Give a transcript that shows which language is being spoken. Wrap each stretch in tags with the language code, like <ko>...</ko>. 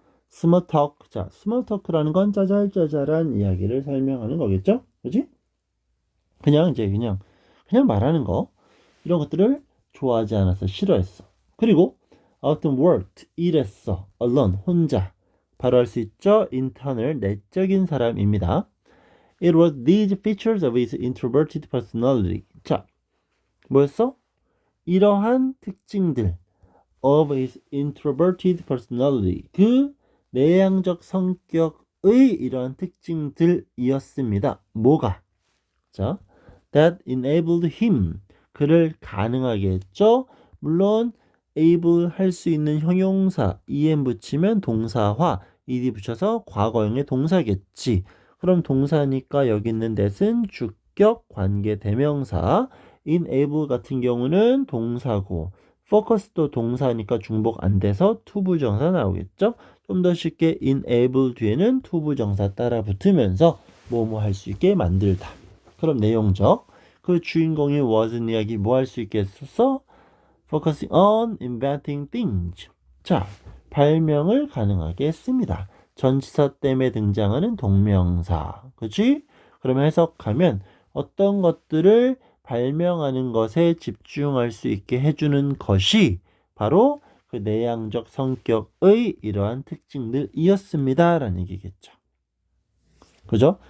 <en>small talk,</en> <ko>자, small talk라는 건 짜잘짜잘한 이야기를 설명하는 거겠죠? 그지? 그냥 말하는 거, 이런 것들을 좋아하지 않았어. 싫어했어. 그리고</ko> <en>often worked,</en> <ko>일했어. alone, 혼자. 바로 할 수 있죠. internal, 내적인 사람입니다.</ko> <en>It was these features of his introverted personality.</en> <ko>자, 뭐였어? 이러한 특징들</ko> <en>of his introverted personality.</en> <ko>그 내향적 성격의 이러한 특징들이었습니다. 뭐가? 자,</ko> <en>that enabled him,</en> <ko>그를 가능하게 했죠. 물론 able 할 수 있는 형용사 em 붙이면 동사화, ed 붙여서 과거형의 동사겠지. 그럼 동사니까 여기 있는 that은 주격 관계 대명사, enable 같은 경우는 동사고, focus도 동사니까 중복 안 돼서 투부정사 나오겠죠. 좀 더 쉽게 enable 뒤에는 투부정사 따라 붙으면서 뭐뭐 할 수 있게 만들다. 그럼 내용적, 그 주인공이 wasn't 이야기 뭐 할 수 있겠어?</ko> <en>Focusing on inventing things.</en> <ko>자, 발명을 가능하게 했습니다. 전치사 때문에 등장하는 동명사. 그치? 그러면 해석하면 어떤 것들을 발명하는 것에 집중할 수 있게 해주는 것이 바로 그 내향적 성격의 이러한 특징들이었습니다. 라는 얘기겠죠. 그죠?</ko>